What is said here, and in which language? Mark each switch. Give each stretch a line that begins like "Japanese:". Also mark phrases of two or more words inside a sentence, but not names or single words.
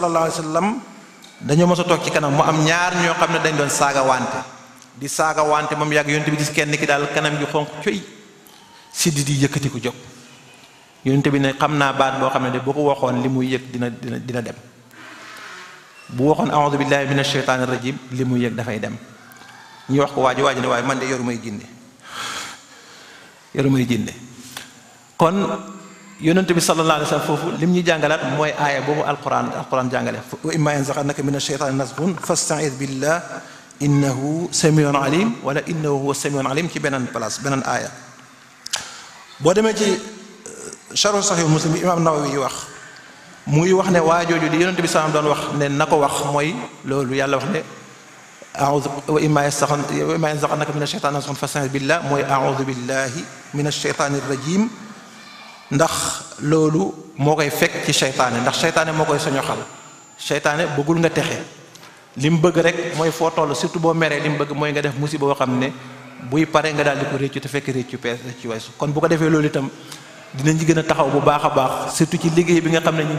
Arabic: صلى الله عليه وسلم
Wolof: dañoo mos a toog ci kanam mu am ñaar ñoo xam ne dañ doon saaga wante moom yàgg yonente bi gis kenn ki daal kanam gi xonq coy siddi di yëkkati ko jóg yonente bi ne xam naa baat boo xam ne de boo ko waxoon li muy yëg dina dem bu waxoon
Arabic: أعوذ بالله من الشيطان الرجيم
Wolof: li muy yëg dafay dem ñu wax ko waaji ne waaye man de yoru may jinne kon yonente bi
Arabic: صلى الله عليه وسلم
Wolof: foofu lim ñuy jàngalaat mooy aaya boobu alquran jàngale
Arabic: وإما ينزغنك من الشيطان نزغ فاستعذ بالله إنه سميع عليم ولا إنه هو سميع عليم
Wolof: ci beneen place beneen aaya boo demee ci sharh sahih muslim bi imam Nawawi yi wax mu ngi wax ne waajooju di yonente bi sallam doon wax ne na ko wax mooy loolu yàlla wax ne
Arabic: أعوذ وإما ينزغنك من الشيطان نزغ فاستعذ بالله
Wolof: mooy
Arabic: أعوذ بالله من الشيطان الرجيم
Wolof: ndax loolu moo koy fekk ci seytaane ndax seytaane moo koy soñoxal seytaane bëggul nga texe li mu bëgg rek mooy foo toll surtout boo meree li mu bëgg mooy nga def musiba boo xam ne buy pare nga daal di ko réccu te fekk réccu weesu kon bu ko defee loolu itam dinañ ci gën a taxaw bu baax a baax surtout ci liggéey bi nga xam ne ñu ngi